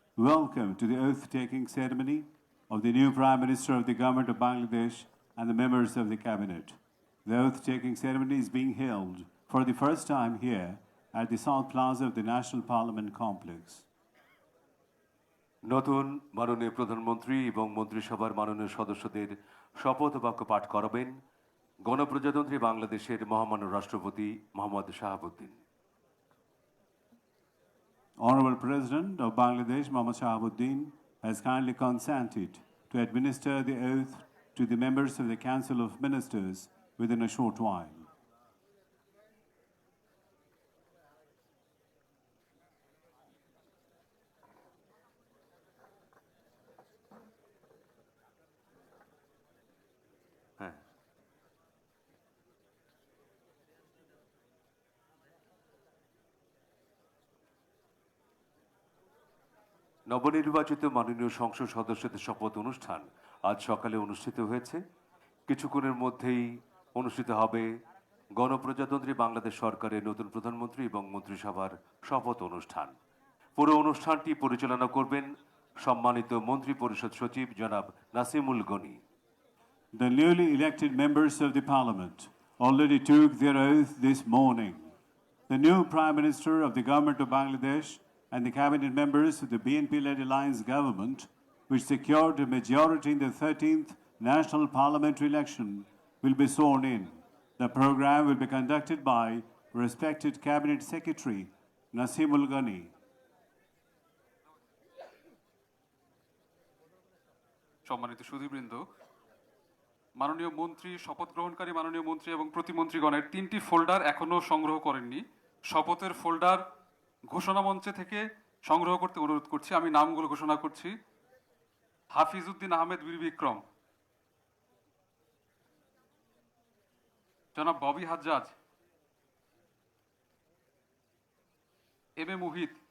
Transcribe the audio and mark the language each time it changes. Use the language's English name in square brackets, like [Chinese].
[English] Welcome to the oath-taking ceremony of the new Prime Minister of the Government of Bangladesh and the members of the Cabinet. The oath-taking ceremony is being held for the first time here at the South Plaza of the National Parliament Complex. [Bangla] নতুন মাননীয় প্রধানমন্ত্রী এবং মন্ত্রিসভার মাননীয় সদস্যদের শপথ বাক্য পাঠ করাবেন গণপ্রজাতন্ত্রী বাংলাদেশের মহামান্য রাষ্ট্রপতি Mohammad Shahabuddin. [English] Honorable President of Bangladesh, Mohammad Shahabuddin, has kindly consented to administer the oath to the members of the Council of Ministers within a short while. [Bangla] হ্যাঁ, নবনির্বাচিত মাননীয় সংসদ সদস্যদের শপথ অনুষ্ঠান আজ সকালে অনুষ্ঠিত হয়েছে। কিছুক্ষণের মধ্যেই অনুষ্ঠিত হবে গণপ্রজাতন্ত্রী বাংলাদেশ সরকারের নতুন প্রধানমন্ত্রী এবং মন্ত্রিসভার শপথ অনুষ্ঠান। পুরো অনুষ্ঠানটি পরিচালনা করবেন সম্মানিত মন্ত্রী পরিষদ সচিব জনাব Nasimul Gani. [English] The newly elected members of the Parliament already took their oath this morning. The new Prime Minister of the Government of Bangladesh and the cabinet members of the BNP-led alliance government, which secured a majority in the 13th National Parliamentary election, will be sworn in. The program will be conducted by respected Cabinet Secretary Nasimul Ghani. [Bangla] সম্মানিত সুধীবৃন্দ, মাননীয় মন্ত্রী, শপথ গ্রহণকারী মাননীয় মন্ত্রী এবং প্রতিমন্ত্রীগণের 3টি folder এখনও সংগ্রহ করেননি। শপথের ফোল্ডার ঘোষণা মঞ্চে থেকে সংগ্রহ করতে অনুরোধ করছি। আমি নামগুলো ঘোষণা করছি: হাফিজউদ্দিন আহমেদ বীর বিক্রম, জনাব ববি হাজ্জাজ, এম এ মুহিত।